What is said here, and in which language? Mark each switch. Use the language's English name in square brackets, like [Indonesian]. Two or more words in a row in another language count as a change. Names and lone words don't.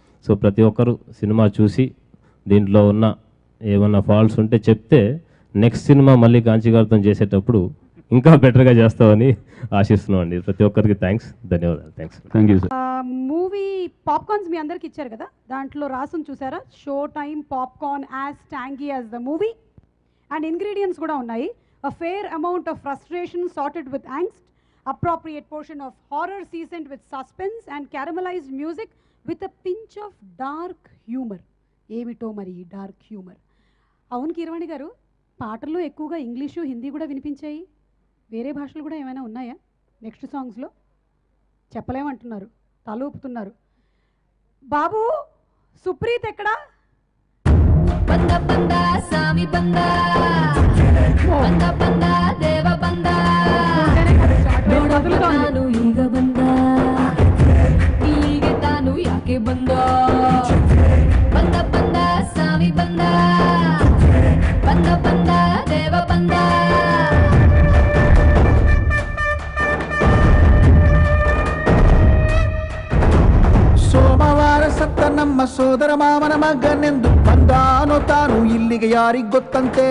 [Telugu] సో ప్రతి ఒక్కరు సినిమా చూసి దీంట్లో ఉన్న ఏమన్నా ఫాల్ట్స్ ఉంటే చెప్తే నెక్స్ట్ సినిమా మళ్ళీ కాంచి గారితో చేసేటప్పుడు ఇంకా బెటర్గా చేస్తామని ఆశిస్తున్నాం అండి. ప్రతి ఒక్కరికి థ్యాంక్స్, ధన్యవాదాలు. [English] Thank you sir. movie popcorns [Telugu] మీ అందరికి ఇచ్చారు కదా, దాంట్లో రాసుని చూసారా, [English] show time popcorn as tangy as the movie. and ingredients [Telugu] కూడా ఉన్నాయి. [English] A fair amount of frustration sorted with angst, appropriate portion of horror seasoned with suspense, and caramelized music with a pinch of dark humor. [Telugu] ఏమిటో మరి [English] dark humour. [Telugu] అవును కీరవాణి గారు, పాటల్లో ఎక్కువగా ఇంగ్లీషు హిందీ కూడా వినిపించాయి. వేరే భాషలు కూడా ఏమైనా ఉన్నాయా [English] next songs? [Telugu] చెప్పలేమంటున్నారు, తల ఊపుతున్నారు. బాబు సుప్రీత్ ఎక్కడా? [Kannada] ಬಂದ ಬಂದ ಸಾಮಿ ಬಂದ ಬಂದ ಬಂದ ದೇವ ಬಂದ ನೋಡತಾನು ಈಗ ಬಂದ ಹೀಗೆ ತಾನು ಯಾಕೆ ಬಂದ ಬಂದ ಬಂದ ಸಾಮಿ ಬಂದ ಬಂದ ಬಂದ ದೇವ ಬಂದ ಸೋಮವಾರ ಸತ್ತ ನಮ್ಮ ಸೋದರ ಮಾವನ ಮಗನೆಂದು ಬಂದಾನೋ ತಾನು ಇಲ್ಲಿಗೆ ಯಾರಿಗ್ ಗೊತ್ತಂತೆ.